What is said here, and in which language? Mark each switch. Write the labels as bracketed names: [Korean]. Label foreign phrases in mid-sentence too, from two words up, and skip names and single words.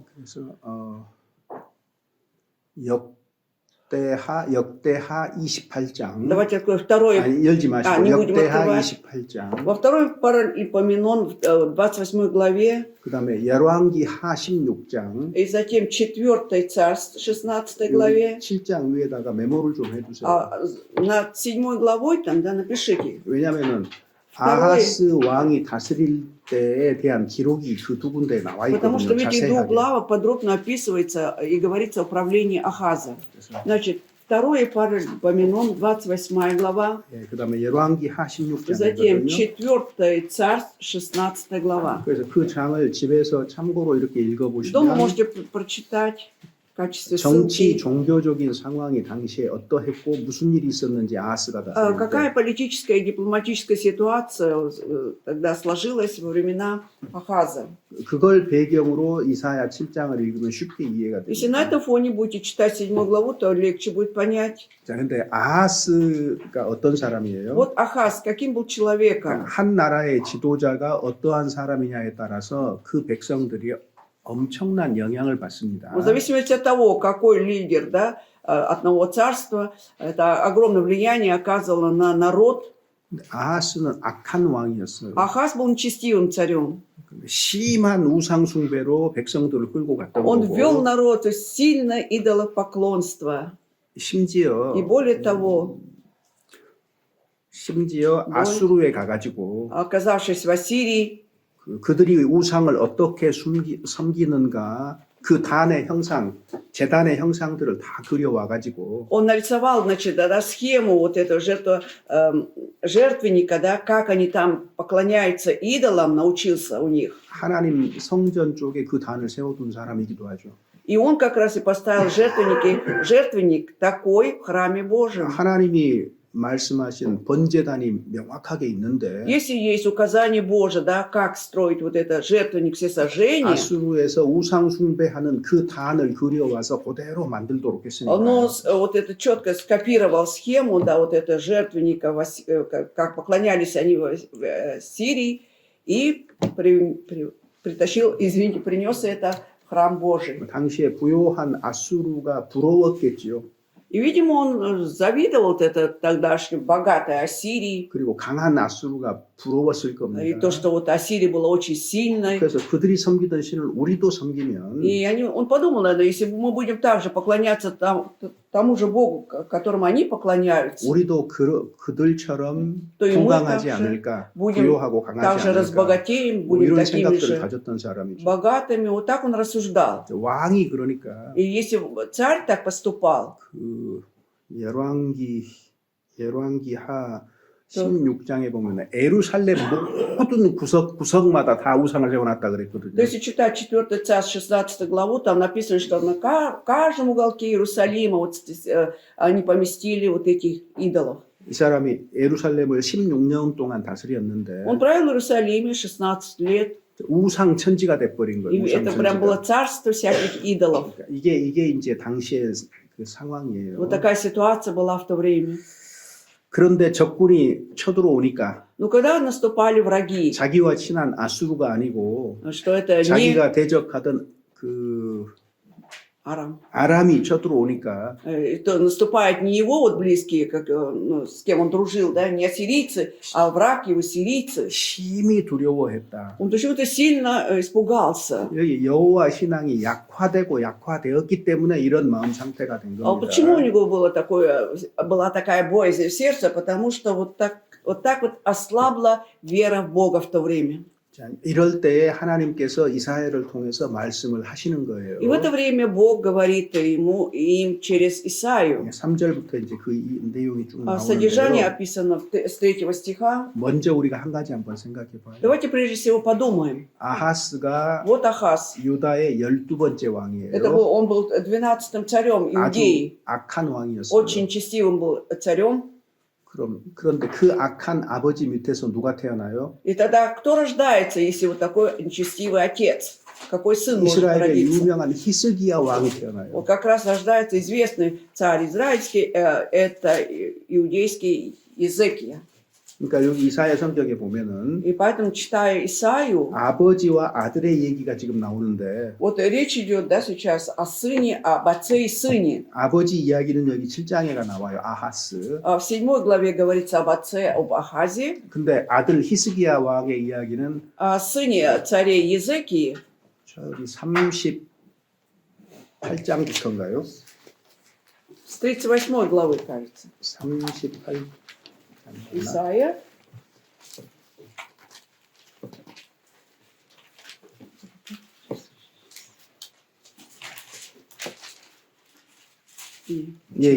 [Korean] 그래서 역대하 28장. [Russian] Давайте откроем второе. [Korean] 아니, 열지 마시고 [Russian] не будем [Korean] 역대하 [Russian] открывать. [Korean] 28장. [Russian] Во второй Паралипоменон, в 28 главе, [Korean] 그다음에 열왕기하 16장. [Russian] и затем 4 Царств, 16 главе. [Korean] 7장 위에다가 메모를 좀 해주세요. [Russian] Над 7 главой там, да, напишите. [Korean] 왜냐하면은 아하스 왕이 다스릴 때에 대한 기록이 그 두 군데에 나와 [Russian] Потому что в [Korean] 있거든요. [Russian] этих двух [Korean] 자세하게. [Russian] главах подробно описывается и говорится о правлении Ахаза. Значит, 2 Паралипоменон, 28 глава, [Korean] 예, 그다음에 열왕기하 [Russian] затем [Korean] 16장이거든요. [Russian] 4 Царств, 16 глава. [Korean] 그래서 그 장을 집에서 참고로 이렇게 [Russian] Дома [Korean] 읽어보시면 [Russian] можете прочитать в качестве [Korean] 정치, [Russian] ссылки. [Korean] 종교적인 상황이 당시에 어떠했고 무슨 일이 있었는지 아하스가 다스릴 [Russian] Какая [Korean] 때 [Russian] политическая и дипломатическая ситуация тогда сложилась во времена Ахаза. [Korean] 그걸 배경으로 이사야 7장을 읽으면 쉽게 이해가 [Russian] Если на [Korean] 됩니다. [Russian] этом фоне будете читать 7 главу, то легче будет понять. [Korean] 자, 근데 아하스가 어떤 사람이에요? [Russian] Вот Ахаз, каким был человеком? [Korean] 한 나라의 지도자가 어떠한 사람이냐에 따라서 그 백성들이 엄청난 영향을 받습니다. [Russian] В зависимости от того, какой лидер, да, одного царства, это огромное влияние оказывало на народ. [Korean] 아하스는 악한 왕이었어요. [Russian] Ахаз был нечестивым царем. [Korean] 심한 우상 숭배로 백성들을 끌고 갔던 [Russian] Он ввел [Korean] 거고 [Russian] народ в сильное идолопоклонство. [Korean] 심지어 [Russian] И более того, [Korean] 아수르에 가가지고 [Russian] оказавшись в Ассирии, [Korean] 그들이 우상을 어떻게 섬기는가 그 단의 형상, 제단의 형상들을 다 그려와가지고 [Russian] он нарисовал, значит, да, схему вот этого жертвенника, да, как они там поклоняются идолам, научился у них. [Korean] 하나님 성전 쪽에 그 단을 세워둔 사람이기도 하죠. [Russian] И он как раз и поставил жертвенник такой в храме Божьем. [Korean] 하나님이 말씀하신 번제단이 명확하게 있는데 [Russian] Если есть указание Божие, да, как строить вот это жертвенник всесожжения, [Korean] 아수르에서 우상 숭배하는 그 단을 그려와서 그대로 만들도록 했으니까 [Russian] он вот это четко скопировал схему, да, вот это жертвенника, как поклонялись они в Сирии, и притащил, извините, принес это в храм Божий. [Korean] 당시에 부요한 아수르가 부러웠겠지요. [Russian] И, видимо, он завидовал вот это тогдашней богатой Ассирии, [Korean] 그리고 강한 아수르가 부러웠을 [Russian] и [Korean] 겁니다. [Russian] то, что вот Ассирия была очень сильной. [Korean] 그래서 그들이 섬기던 신을 우리도 섬기면 [Russian] И он подумал, наверное, если мы будем также поклоняться тому же Богу, которому они поклоняются, [Korean] 우리도 그들처럼 [Russian] 또 и мы [Korean] 건강하지 [Russian] также [Korean] 않을까, [Russian] будем [Korean] 부요하고 강하지 [Russian] также [Korean] 않을까, [Russian] разбогатеем, [Korean] 뭐 [Russian] будем [Korean] 이런 [Russian] такими [Korean] 생각들을 [Russian] же [Korean] 가졌던 사람이죠. [Russian] богатыми. Вот так он рассуждал. [Korean] 왕이 그러니까 [Russian] И если царь так поступал, [Korean] 그 열왕기하 16장에 보면 에루살렘 모든 구석마다 다 우상을 세워놨다 그랬거든요. [Russian] то если читать 4 Царств, 16 главу, там написано, что на каждом уголке Иерусалима вот они поместили вот этих идолов. [Korean] 이 사람이 에루살렘을 16년 동안 다스렸는데 [Russian] Он правил в Иерусалиме 16 лет, [Korean] 우상 천지가 돼버린 [Russian] и [Korean] 거예요. 우상 [Russian] это прям было [Korean] 천지가. [Russian] царство всяких идолов. [Korean] 이게 이제 당시의 그 상황이에요. [Russian] Вот такая ситуация была в то время. [Korean] 그런데 적군이 쳐들어오니까 [Russian] Но когда наступали враги, [Korean] 자기와 친한 아수르가 아니고 [Russian] что это не [Korean] 자기가 대적하던 그 [Russian] Арам. [Korean] 아람이 쳐들어오니까 [Russian] То наступает не его вот близкие, как, ну, с кем он дружил, да, не ассирийцы, а враг его сирийцы. [Korean] 심히 두려워했다. [Russian] Он почему-то сильно испугался. [Korean] 여기 여호와 신앙이 약화되고 약화되었기 때문에 이런 마음 상태가 된 [Russian] А почему у [Korean] 겁니다. [Russian] него была такая боязнь в сердце? Потому что вот так вот ослабла вера в Бога в то время. [Korean] 자, 이럴 때에 하나님께서 이사야를 통해서 말씀을 하시는 거예요. [Russian] И в это время Бог говорит им через Исаию. [Korean] 3절부터 이제 그 내용이 쭉 [Russian] Содержание [Korean] 나오는데요. [Russian] описано с 3 стиха. [Korean] 먼저 우리가 한 가지 한번 생각해 봐요. [Russian] Давайте прежде всего подумаем. [Korean] 아하스가 [Russian] Вот Ахаз. [Korean] 유다의 12번째 왕이에요. [Russian] Он был 12-м царем [Korean] 아주 [Russian] Иудеи. [Korean] 악한 왕이었어요. [Russian] Очень честивым был царем. [Korean] 그런데 그 악한 아버지 밑에서 누가 태어나요? [Russian] И тогда кто рождается, если вот такой нечестивый отец? Какой сын может [Korean] 이스라엘의 [Russian] родиться? [Korean] 유명한 히스기야 왕이 태어나요. [Russian] Вот как раз рождается известный царь израильский, это иудейский Иезекия. [Korean] 그러니까 여기 이사야 성경에 보면은 [Russian] И поэтому, читая Исаию, [Korean] 아버지와 아들의 얘기가 지금 나오는데 [Russian] вот речь идет, да, сейчас о сыне, об отце и сыне. [Korean] 아버지 이야기는 여기 7장에가 나와요. 아하스. [Russian] В 7 главе говорится об отце, об Ахазе, [Korean] 근데 아들 히스기야 왕의 이야기는 [Russian] о сыне царя Езекии. [Korean] 저기 38장부터인가요? [Russian] С 38 главы, кажется. [Korean] 38. [Russian] Исаия. [Korean] 예.